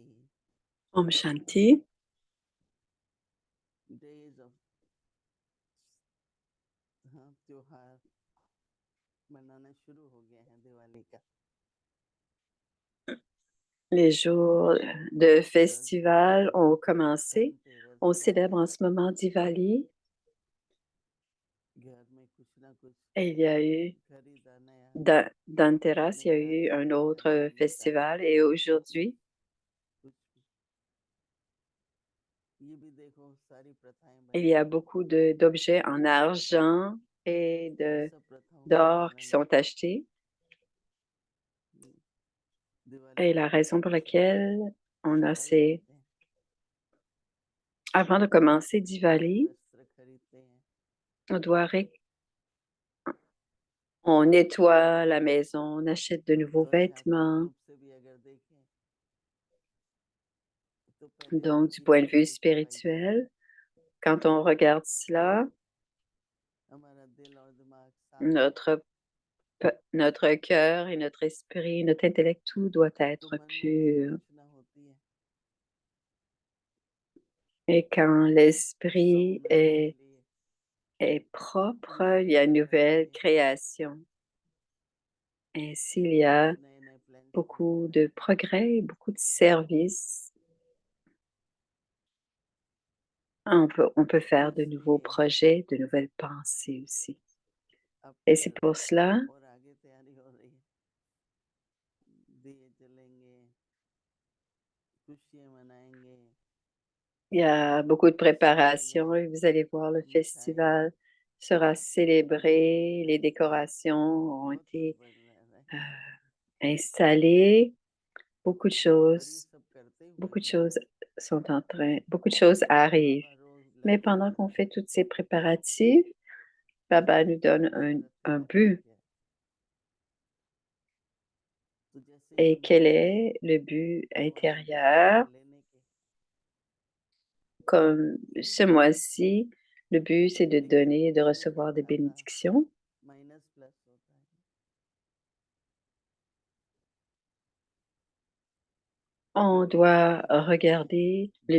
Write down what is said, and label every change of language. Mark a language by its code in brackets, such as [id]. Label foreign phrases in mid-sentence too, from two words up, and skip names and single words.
[hi] ओम शांति. [en] Days of [hi] त्योहार मनाना शुरू हो गया है दिवाली का. [fr] Les jours de festival ont commencé. On célèbre en ce moment Diwali. [hi] घर में कुछ ना कुछ [fr] Et il y a eu [hi] खरीदाना या [fr] Dhanteras, il y a eu un autre festival. Et aujourd'hui, [hi] कुछ ये भी देखो सारी प्रथाएं [fr] il [hi] बनी [fr] y a [hi] हुई [fr] beaucoup d'objets en argent et [hi] हैं. सब प्रथाओं को [fr] d'or qui [hi] पालन [fr] sont achetés. [hi] दिवाली [fr] Et [hi] में [fr] la raison pour laquelle on a [hi] सफाई [fr] ces... [hi] करते हैं, [fr] Avant de commencer Diwali, [hi] वस्त्र खरीदते हैं, [fr] on doit on nettoie la maison, on achète de nouveaux [hi] आध्यात्मिक [fr] vêtements. [hi] रूप से भी अगर देखें तो पहले [fr] Donc, du [hi] घर [fr] point de [hi] की [fr] vue [hi] भी सफाई करते हैं. [fr] spirituel, quand on regarde cela, [hi] हमारा दिल और दिमाग साफ हो [fr] notre, notre cœur et notre esprit, notre intellect, tout doit [hi] तो [fr] être [hi] मन में भी [fr] pur. [hi] आलोचना होती है. [fr] Et quand l'esprit [hi] सौम्यता के लिए [fr] est propre, il y a une nouvelle création. Ainsi, il y a [hi] नए नए प्लान [fr] beaucoup de progrès, beaucoup de services. On peut faire de nouveaux projets, de nouvelles pensées aussi. [hi] अब [fr] Et c'est pour cela, [hi] और आगे तैयारी हो रही है. दिए जलेंगे, खुशियां मनाएंगे, [fr] il y a beaucoup de préparations et vous allez voir, le festival sera célébré, les décorations ont [hi] बहुत कुछ [fr] été [hi] बढ़ रहा है. [fr] installées, beaucoup de [hi] और ये [fr] choses, [hi] सब करते [fr] beaucoup [hi] हुए [fr] de choses sont en train, beaucoup de choses arrivent. [hi] बाबा रोज [fr] Mais [hi] लक्ष्य [fr] pendant qu'on [hi] बताते [fr] fait [hi] हैं. [fr] toutes ces préparatifs, Baba nous donne [hi] भारत [fr] un [hi] का लक्ष्य [fr] but. [hi] क्या है? तो जैसे ही [fr] Et [hi] हम [fr] quel [hi] देखेंगे [fr] est le but [hi] तो वहाँ देने [fr] intérieur? [hi] और लेने के [fr] Comme ce mois-ci, le but, c'est de [hi] लेकिन [fr] donner et de [hi] उसमें [fr] recevoir des [hi] आपका [fr] bénédictions. [en] minus plus [hi] होता है. [fr] On doit regarder le